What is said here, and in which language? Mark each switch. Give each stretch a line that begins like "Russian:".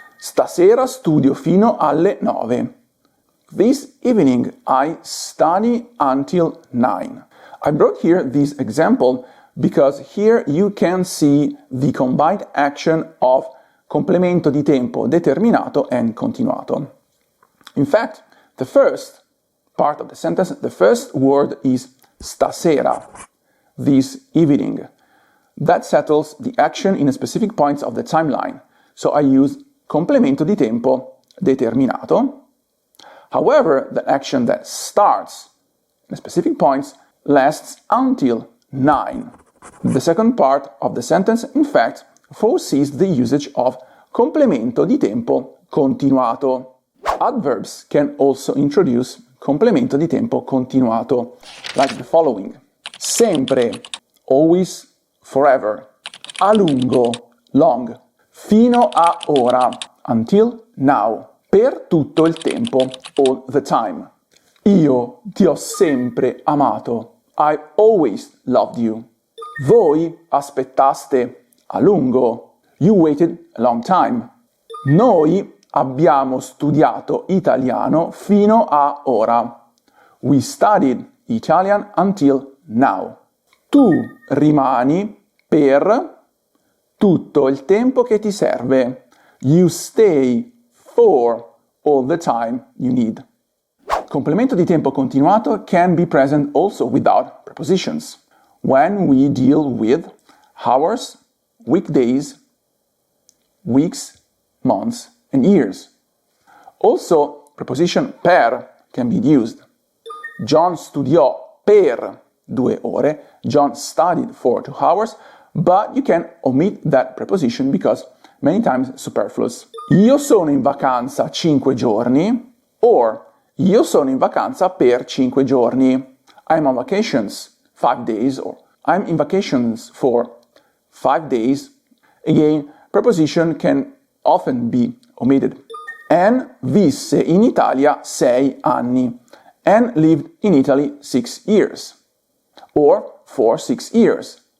Italian: Stasera studio fino alle 9.
English: This evening I study until 9. I brought here this example because here you can see the combined action of complemento di tempo determinato and continuato. In fact, the first part of the sentence, the first word is stasera, this evening. That settles the action in specific points of the timeline. So I use complemento di tempo determinato. However, the action that starts in specific points lasts until 9. The second part of the sentence, in fact, foresees the usage of complemento di tempo continuato. Adverbs can also introduce complemento di tempo continuato, like the following:
Italian: sempre, always, forever, a lungo, long, fino a ora, until now, per tutto il tempo,
English: all the time.
Italian: Io ti ho sempre amato,
English: I always loved you.
Italian: Voi aspettaste a lungo,
English: you waited a long time.
Italian: Noi abbiamo studiato italiano fino a ora.
English: We studied Italian until now.
Italian: Tu rimani per tutto il tempo che ti serve.
English: You stay for all the time you need. Complemento di tempo continuato can be present also without prepositions. When we deal with hours, weekdays, weeks, months, and years. Also, preposition per can be used.
Italian: John studiò per 2 ore.
English: John studied for 2 hours, but you can omit that preposition because many times superfluous.
Italian: Io sono in vacanza 5 giorni,
English: or
Italian: io sono in vacanza per 5 giorni.
English: I'm on vacations 5 days, or I'm in vacations for 5 days. Again, preposition can often be omitted.
Italian: Anne visse in Italia 6 anni.
English: Anne lived in Italy 6 years. Or for 6 years.